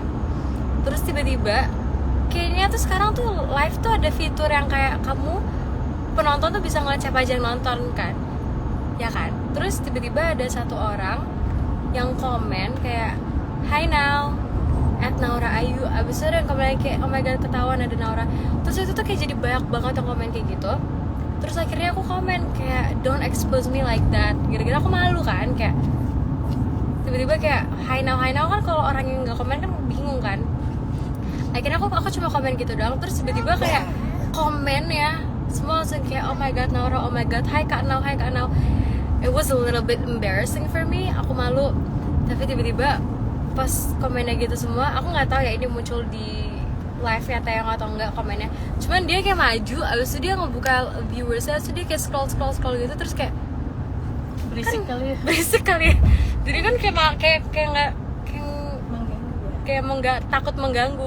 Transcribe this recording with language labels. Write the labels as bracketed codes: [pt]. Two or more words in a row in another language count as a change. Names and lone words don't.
[id] Terus tiba-tiba kayaknya tuh sekarang tuh live tuh ada fitur yang kayak kamu penonton tuh bisa ngeliat siapa aja yang nonton kan, ya kan? Terus tiba-tiba ada satu orang yang komen kayak "Hi Now" @Naura Ayu. Abis itu ada yang komen kayak [en] "Oh my god, [id] ketahuan ada Naura." Terus itu tuh kayak jadi banyak banget yang komen kayak gitu. Terus akhirnya aku komen kayak [en] "Don't expose me like that." [id] Gara-gara aku malu kan, kayak tiba-tiba kayak "Hi Now" kan kalau orang yang nggak komen kan bingung kan. Akhirnya aku cuma komen gitu doang. Terus tiba-tiba kayak komen ya semua langsung kayak [en] "Oh my god [id] Naura, [en] oh my god, [id] hi Kak Now." [en] It was a little bit embarrassing for me, [id] aku malu. Tapi tiba-tiba pas komennya gitu semua, aku nggak tahu ya ini muncul di live-nya Taehyung atau enggak komennya. Cuman dia kayak maju, abis itu dia ngebuka viewersnya, abis itu dia kayak scroll gitu, terus kayak Berisik kan, kali ya. berisik kali ya. Jadi kan kayak takut mengganggu.